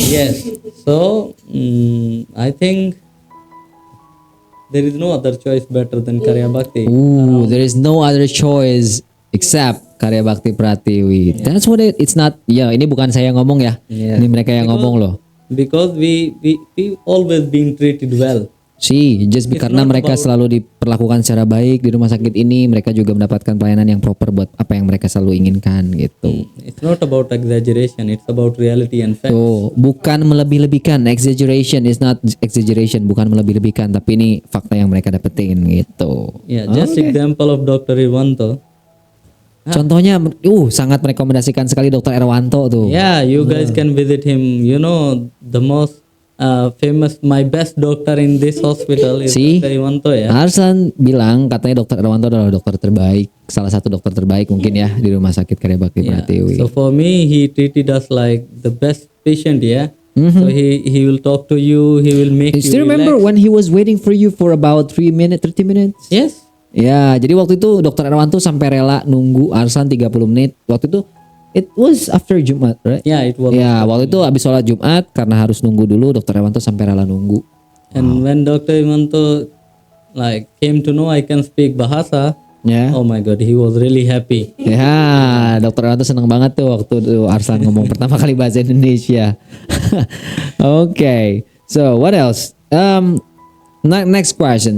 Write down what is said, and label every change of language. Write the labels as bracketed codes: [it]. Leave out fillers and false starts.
[en] yes, so I think there is no other choice better than Karya Bhakti. Ooh, there is no other choice except Karya Bakti Pratiwi. That's what it's not. [id] Ya, ini bukan saya ngomong ya. [en] Yeah. [id] Ini mereka yang ngomong loh. [en] Because we always been treated well. [id] Just karena mereka selalu diperlakukan secara baik di rumah sakit ini, mereka juga mendapatkan pelayanan yang proper buat apa yang mereka selalu inginkan gitu. [en] It's not about exaggeration, it's about reality and fact. [id] Tuh, bukan melebih-lebihkan. [en] Exaggeration is not exaggeration, [id] bukan melebih-lebihkan, tapi ini fakta yang mereka dapetin gitu. [en] Yeah, just example of Dr. Irwanto. [id] Contohnya, sangat merekomendasikan sekali Dr. Erwanto tuh. [en] Yeah, you guys can visit him. The most famous, my best doctor in this hospital is See? [id] Dr. Irwanto ya. Arsan bilang katanya Dr. Erwanto adalah dokter terbaik, salah satu dokter terbaik mungkin ya di Rumah Sakit Karya Bakti Pratiwi. [en] So for me, he treated us like the best patient, yeah. So he will talk to you, he will make you Still remember relax. when he was waiting for you for about 30 minutes? Yes. [id] Ya, jadi waktu itu Dr. Erwanto sampai rela nunggu Arsan 30 menit. Waktu itu [en] it was after Jumat, right? Yeah, it was. [id] Ya, waktu itu habis sholat Jumat karena harus nunggu dulu, Dr. Erwanto sampai rela nunggu. [en] And when Dr. Irwanto like came to know I can speak Bahasa, [id] Ya. [en] oh my God, he was really happy. [id] Ya, Dr. Erwanto seneng banget tuh waktu Arsan ngomong pertama kali bahasa Indonesia. [en] Okay, so what else? Next question.